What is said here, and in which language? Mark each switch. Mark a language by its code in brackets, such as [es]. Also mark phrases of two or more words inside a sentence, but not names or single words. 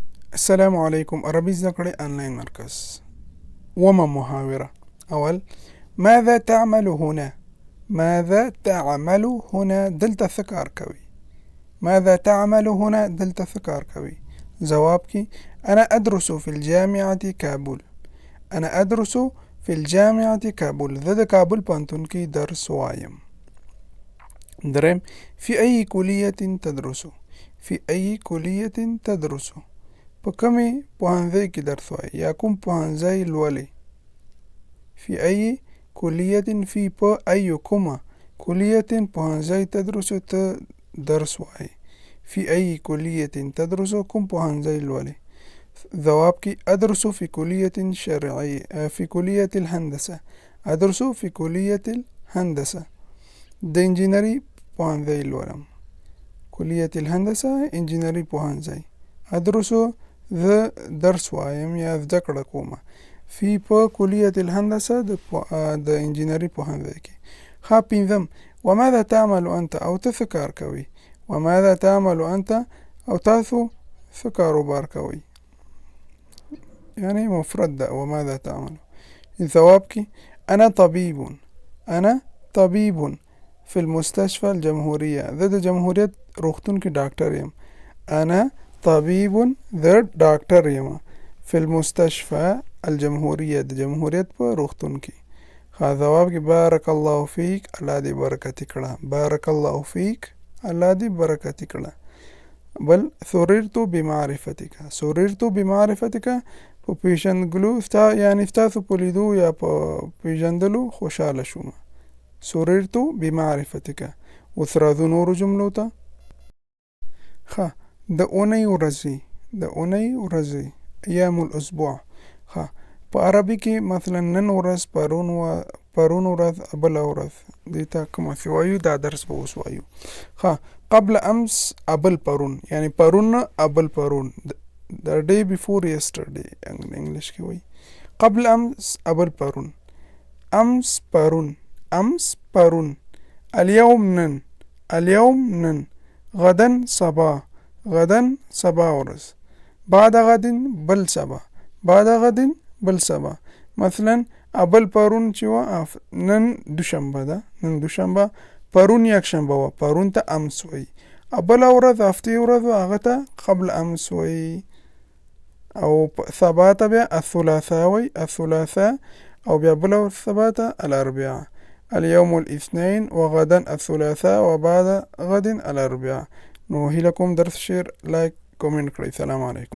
[ar] السلام عليكم. [ps] عربي زده کړئ آنلاین مرکز. [ar] وما محاورة. أول: ماذا تعمل هنا؟ ماذا تعمل هنا؟ [ps] دلته څه کار کوي؟ [ar] ماذا تعمل هنا؟ [ps] دلته څه کار کوي؟ جواب کې: [ar] أنا أدرس في الجامعة كابول. أنا أدرس في الجامعة كابول. [ps] زه د کابل پوهنتون کې درس وایم. دریم: [ar] في أي كلية تدرس؟ في أي كلية تدرس؟ [ps] په کومې پوهنځۍ کې درس وایي یا کوم پوهنځی لولې؟ [ar] فی ای کلیة، [ps] فی په ایو کومه کلیة پوهنځی تدرس ته درس وایي. [ar] فی ای کلیة تدرس [ps] کوم پوهنځی لولې؟ جواب کې: [ar] أدرس في كلية شرعية في كلية الهندسة. أدرس في كلية الهندسة. [ps] د انجینري پوهنځی لولم. [ar] كلية الهندسة [ps] انجینري پوهنځی. أدرس زه درس وایم یا زده کړه کومه. فی په [ar] کلیة الهندسة [ps] د انجینري پوهنځی کې. ښه پنځم: [ar] وماذا تعمل أنت؟ [ps] او ته څه کار کوي؟ [ar] وماذا تعمل أنت؟ [ps] او تاسو څه کاروبار کوئ؟ یعنی مفرد ده [ar] وماذا تعمل. [ps] جواب کې: [ar] أنا طبيب. أنا طبيب في المستشفى الجمهورية. [ps] زه د جمهوریت روغتون کې ډاکټر یم. [ar] أنا طبيب ذا [ps] ډاکټر یم. [ar] في المستشفى الجمهورية [ps] د جمهوریت په روغتون کې. ښه جواب کې: [ar] بارک الله فیک. [ps] الله دې برکتي کړه. [ar] بارک الله فیک. [ps] الله دې برکتي کړه. بل: سررت بمعرفتك. [ar] سررت بمعرفتك [ps] په پیژندګلو یعنی ستاسو په لیدو یا په پیژندلو خوشحاله شوم. [ar] سررت بمعرفتك. [ps] اوس راځو نورو جملو ته. ښه د اونۍ ورځې. د اونۍ ورځې [ar] ایام الاسبوع. [ps] ښه په عربي کې مثلا نن ورځ، پرون ورځ، بله ورځ دې ته کومه څه وایو؟ دا درس به اوس وایو. ښه [ar] قبل امس [ps] ابل پرون، یعنی پرون نه ابل پرون. [en] The day before yesterday [ps] انګلیش کې وایي. [ar] قبل امس [ps] ابل پرون. امس پرون. امس پرون. اليوم نن. اليوم نن. غدن سبا. غدن سبا ورځ. [ar] بعد غدن [ps] بل سبا. [ar] بعد غدن [ps] بل سبا. مثلا ابل پرون چې وه نن دوشنبه ده. نن دوشنبه. پرون یکشنبه وه. پرون ته امس وایي. بله ورځ هفتې ورځ وه هغه ته [ar] قبل امس [ps] وایي. او سبا ته بیا الثلاثاء وایي. [ar] الثلاثاء. [ps] او بیا بله ورځ سبا ته الاربعاء. [ar] اليوم الاثنين وغدا الثلاثاء وبعد غد الاربعاء. [ps] نو هیله کوم درس شیر لایک کومنټ کړئ. [ar] سلام علیکم.